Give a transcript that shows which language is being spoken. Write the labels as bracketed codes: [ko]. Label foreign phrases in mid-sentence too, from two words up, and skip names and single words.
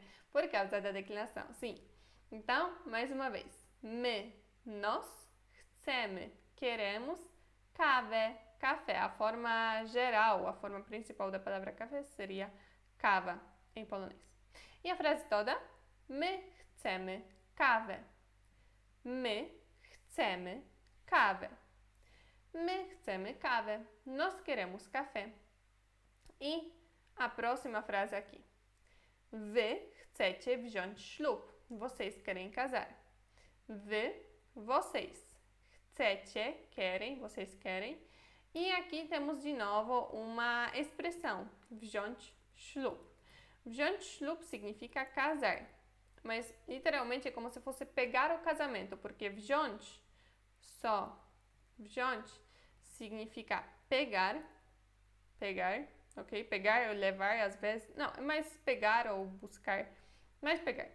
[pt] Por causa da declinação, sim. Então, mais uma vez. My, nós. Chcemy, queremos. Kawę, café. A forma geral, a forma principal da palavra café seria kawa em polonês. E a frase toda? [pl] My chcemy kawę. My chcemy kawę. My chcemy kawę. [pt] Nós queremos café. E a próxima frase aqui. [pl] Wy chcecie wziąć ślub. [pt] Vocês querem casar. Wy, vocês. Chcecie, querem, vocês querem. E aqui temos de novo uma expressão. [pl] Wziąć ślub. Wziąć ślub [pt] significa casar. Mas literalmente é como se fosse pegar o casamento, porque wziąć, só wziąć, significa pegar, ok? Pegar ou levar, às vezes, não, é mais pegar ou buscar, mais pegar.